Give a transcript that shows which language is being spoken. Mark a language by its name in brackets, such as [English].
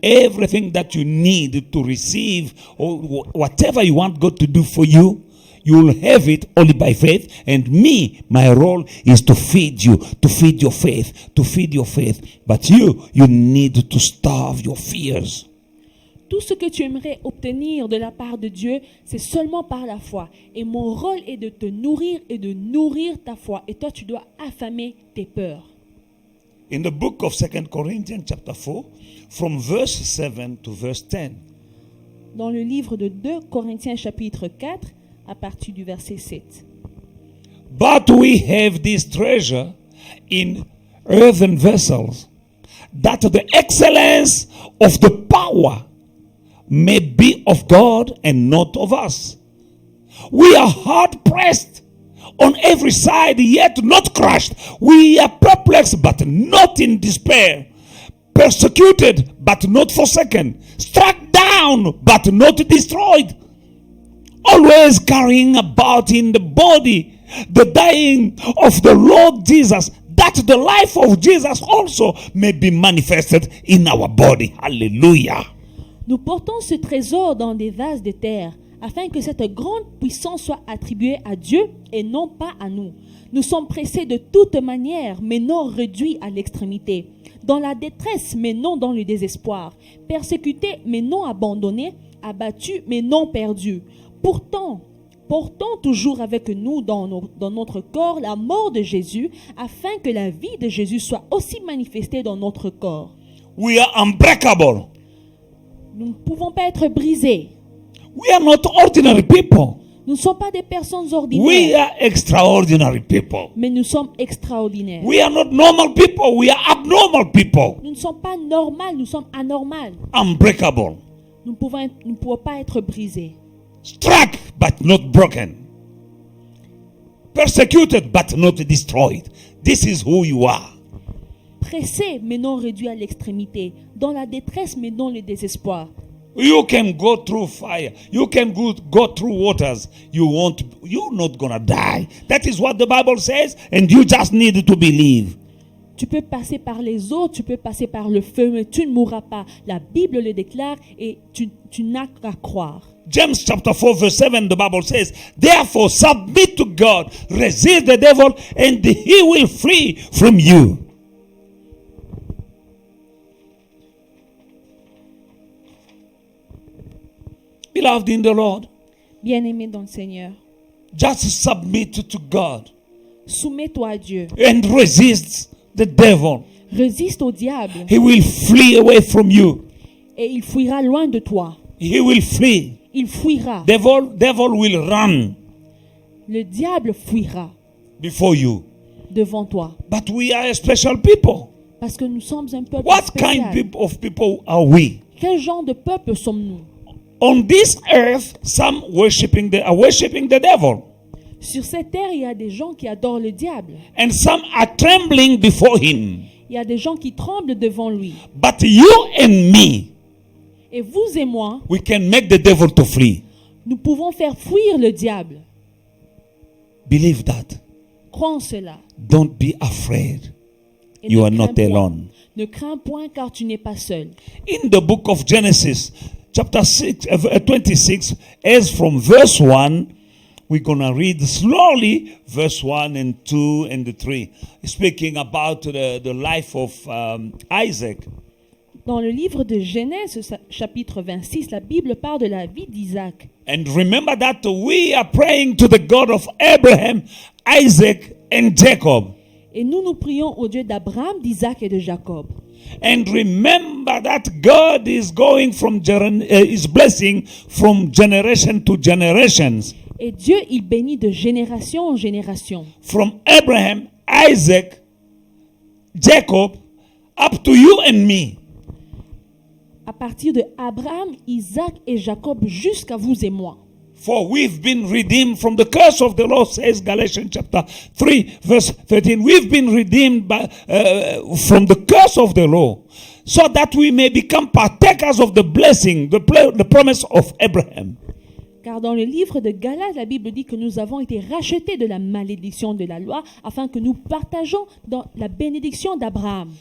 [English] Everything that you need to receive or whatever you want God to do for you, you will have it only by faith. And me, my role is to feed you, to feed your faith, to feed your faith. But you need to starve your fears. [French] Tout ce que tu aimerais obtenir de la part de Dieu, c'est seulement par la foi. Et mon rôle est de te nourrir et de nourrir ta foi. Et toi, tu dois affamer tes peurs. [English] In the book of 2 Corinthians chapter 4, from verse 7 to verse 10. [French] Dans le livre de 2 Corinthiens chapitre 4, à partir du verset 7. [English] But we have this treasure in earthen vessels, that the excellence of the power may be of God and not of us. We are hard pressed on every side, yet not crushed. We are perplexed, but not in despair. Persecuted, but not forsaken. Struck down, but not destroyed. Always carrying about in the body the dying of the Lord Jesus, that the life of Jesus also may be manifested in our body. Hallelujah. [French] Nous portons ce trésor dans des vases de terre, afin que cette grande puissance soit attribuée à Dieu et non pas à nous. Nous sommes pressés de toute manière, mais non réduits à l'extrémité. dans la détresse, mais non dans le désespoir, persécutés, mais non abandonnés, abattus, mais non perdus. Pourtant, portons toujours avec nous dans notre corps la mort de Jésus, afin que la vie de Jésus soit aussi manifestée dans notre corps. [English] We are unbreakable. [French] Nous ne pouvons pas être brisés. [English] We are not ordinary people. [French] Nous ne sommes pas des personnes [English] We [French] ordinaires, [English] are extraordinary people. [French] mais nous sommes extraordinaires. [English] We are not normal people. We are abnormal people. [French] Nous ne sommes pas normaux, nous sommes anormaux. [English] Unbreakable. [French] Nous ne pouvons pas être brisés. [English] Struck but not broken. Persecuted but not destroyed. This is who you are. [French] Pressés, mais non réduits à l'extrémité. Dans la détresse, mais non le désespoir. [English] You can go through fire. You can go through waters. You're not gonna die. That is what the Bible says, and you just need to believe. [French] Tu peux passer par les eaux, tu peux passer par le feu, mais tu ne mourras pas. La Bible le déclare et tu n'as qu'à croire. [English] James chapter 4 verse 7, the Bible says, therefore submit to God, resist the devil, and he will flee from you. Beloved in the Lord, [French] Bien-aimé dans le Seigneur, [English] just submit to God [French] soumets-toi à Dieu. [English] and resist the devil. [French] Résiste au diable [English] He will flee away from you. [French] et il fuira loin de toi. [English] He will flee. [French] Il fuira. [English] Devil will run [French] Le diable fuira [English] before you. [French] devant toi. [English] But we are a special people. [French] Parce que nous sommes un peuple [English] What [French] spécial. [English] kind of people are we? [French] Quel genre de peuple sommes-nous? [English] On this earth, some are worshiping the devil, [French] Sur cette terre, il y a des gens qui adorent le diable. [English] and some are trembling before him. [French] Il y a des gens qui tremblent devant lui. [English] But you and me, [French] Et vous et moi, [English] we can make the devil to flee. [French] nous pouvons faire fuir le diable. [English] Believe that. [French] Crois en cela. [English] Don't be afraid. [French] Et [English] You [French] ne [English] are [French] crains [English] not [French] point. [English] alone. [French] Ne crains point car tu n'es pas seul. [English] In the book of Genesis, chapter 26, as from verse 1, we're going to read slowly verse 1 and 2 and 3, speaking about the life of Isaac. [French] Dans le livre de Genèse, chapitre 26, la Bible parle de la vie d'Isaac. [English] And remember that we are praying to the God of Abraham, Isaac, and Jacob. [French] Et nous prions au Dieu d'Abraham, d'Isaac et de Jacob. [English] And remember that God is going from is blessing from generation to generations. [French] Et Dieu, il bénit de génération en génération. [English] From Abraham, Isaac, Jacob, up to you and me. [French] À partir de Abraham, Isaac et Jacob jusqu'à vous et moi. [English] For we've been redeemed from the curse of the law, says Galatians chapter 3, verse 13. We've been redeemed from the curse of the law, so that we may become partakers of the blessing, the promise of Abraham. [French] Car dans le livre de Galates, la Bible dit que nous avons été rachetés de la malédiction de la loi, afin que nous partageons dans la bénédiction d'Abraham.